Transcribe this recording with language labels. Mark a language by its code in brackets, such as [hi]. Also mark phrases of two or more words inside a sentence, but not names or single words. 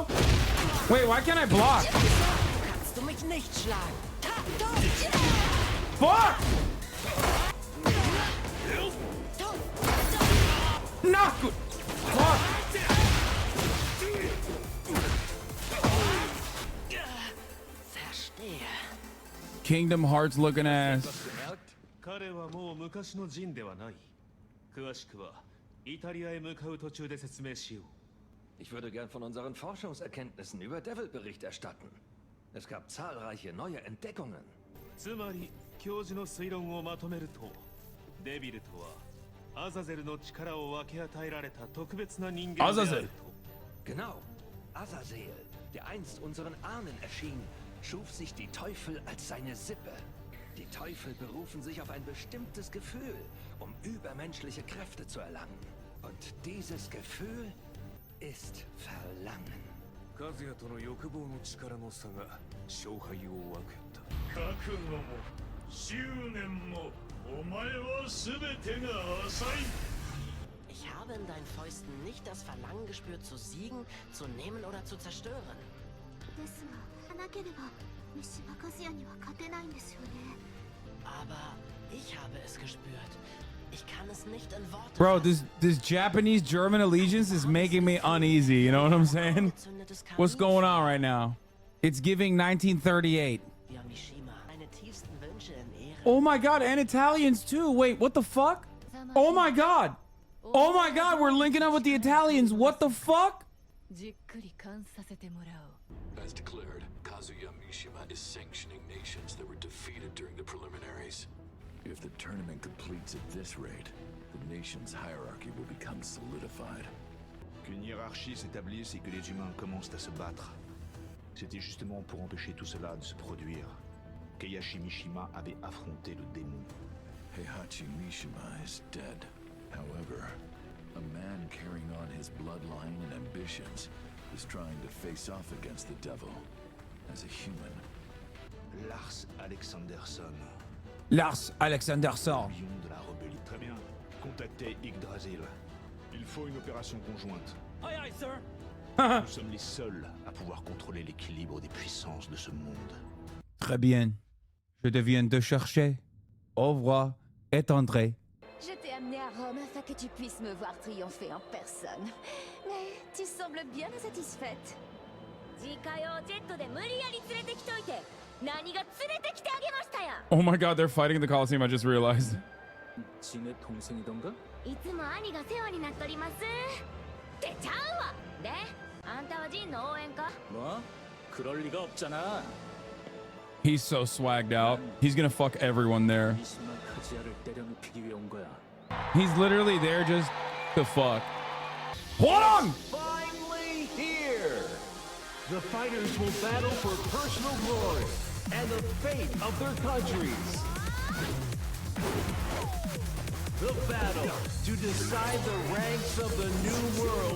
[en] Wait, why can't I block? Fuck! Not good! Fuck! Kingdom Hearts looking ass. [ja] 彼はもう昔のジンではない。詳しくはイタリアへ向かう途中で説明しよう。 [de] Ich würde gern von unseren Forschungserkenntnissen über Devil Bericht erstatten. Es gab zahlreiche neue Entdeckungen. [ja] つまり教授の推論をまとめると、デビルとはアザゼルの力を分け与えられた特別な人間であると。 [de] Genau, Azazel, der einst unseren Ahnen erschien, schuf sich die Teufel als seine Sippe. Die Teufel berufen sich auf ein bestimmtes Gefühl, um übermenschliche Kräfte zu erlangen. Und dieses Gefühl ist Verlangen. [ja] カズヤとの欲望の力の差が勝敗を分けた。覚悟も執念もお前は全てが浅い。 [de] Ich habe in deinen Fäusten nicht das Verlangen gespürt, zu siegen, zu nehmen oder zu zerstören. [ja] ですが、なければ三島和也には勝てないんですよね。 [de] Aber ich habe es gespürt. Ich kann es nicht in Worte. [en] Bro, this Japanese German allegiance is making me uneasy, you know what I'm saying? What's going on right now? It's giving 1938. Oh my god, and Italians too. Wait, what the fuck? Oh my god. Oh my god, we're linking up with the Italians. What the fuck? As declared, Kazuya Mishima is sanctioning nations that were defeated during the preliminaries. If the tournament completes at this rate, the nation's hierarchy will become solidified. [fr] Qu'une hiérarchie s'établisse et que les humains commencent à se battre. C'était justement pour empêcher tout cela de se produire qu'Eihachi Mishima avait affronté le démon. [en] Heihachi Mishima is dead. However, a man carrying on his bloodline and ambitions is trying to face off against the devil as a human. Lars Alexanderson. Lars Alexanderson. [fr] De la rébellion. Très bien. Contactez Yggdrasil. Il faut une opération conjointe. [en] Aye aye, sir. [fr] Nous sommes les seuls à pouvoir contrôler l'équilibre des puissances de ce monde. Très bien. Je deviens de chercher. Au revoir et André. Je t'ai amené à Rome afin que tu puisses me voir triompher en personne. Mais tu sembles bien insatisfaite. [en] Oh my god, they're fighting in the Colosseum, I just realized. [ko] 진의 동생이던가? [ja] いつも兄が世話になっております。ってちゃうわ。で、あんたはジンの応援か? [ko] 뭐? 그럴 리가 없잖아. [en] He's so swagged out. He's gonna fuck everyone there. [ko] 미시마 카즈야를 때려눕히기 위해 온 거야. [en] He's literally there just to fuck. Hold on! Finally here! The fighters will battle for personal glory and the fate of their countries. The battle to decide the ranks of the new world.